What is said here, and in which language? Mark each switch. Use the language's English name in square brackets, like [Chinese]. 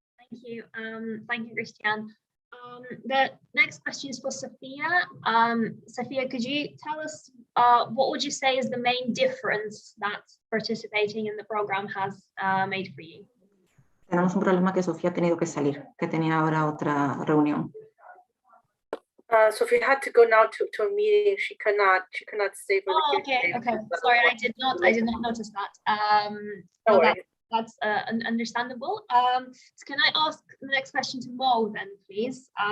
[English] Thank you, Cristian. The next question is for Sophia. Sophia, could you tell us what would you say is the main difference that participating in the program has made for you? [Spanish] Tenemos un problema, que Sofía ha tenido que salir, que tenía ahora otra reunión. [English] Sophie had to go now to a meeting. She could not stay for the Q&A. Okay. Sorry, I did not notice that. No worries. That's understandable. So can I ask the next question to Mo then, please?